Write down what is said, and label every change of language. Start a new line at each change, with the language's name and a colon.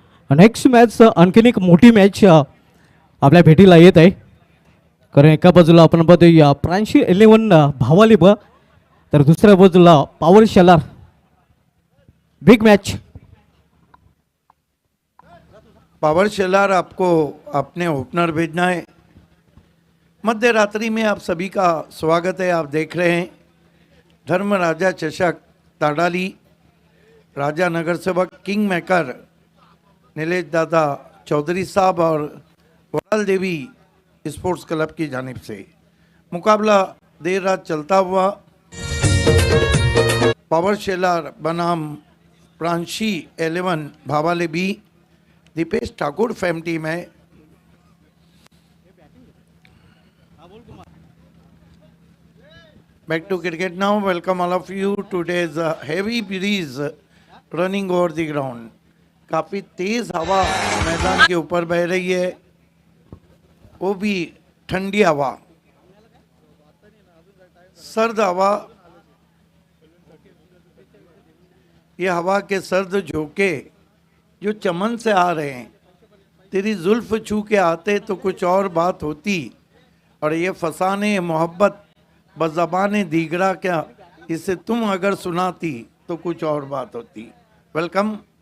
Marathi: Next match आणखीन एक मोठी मॅच आपल्या भेटीला येत आहे. कारण एका बाजूला आपण पाहतोय प्रांशी 11 भावाली तर दुसऱ्या बाजूला power Shelar.
English: Big match.
Hindi: Power Shelar आपको अपने ओपनर भेजना है. मध्य रात्रि में आप सभी का स्वागत है. आप देख रहे हैं धर्म राजा चषक ताडाली. राजा नगर सेवक किंग मेकर नीलेश दादा चौधरी साहब और वराल देवी स्पोर्ट्स क्लब की जानिब से मुकाबला देर रात चलता हुआ. पावर शेलार बनाम प्रांशी 11 भावाले B. Dipesh Thakur fam team है.
English: Back to cricket now. Welcome all of you. Today's heavy breeze running over the ground.
Hindi: काफ़ी तेज़ हवा मैदान के ऊपर बह रही है, वो भी ठंडी हवा, सर्द हवा. ये हवा के सर्द झोंके जो चमन से आ रहे हैं, तेरी जुल्फ छू के आते तो कुछ और बात होती, और ये फसाने मोहब्बत बज़बाने दीगरा क्या, इसे तुम अगर सुनाती तो कुछ और बात होती. वेलकम.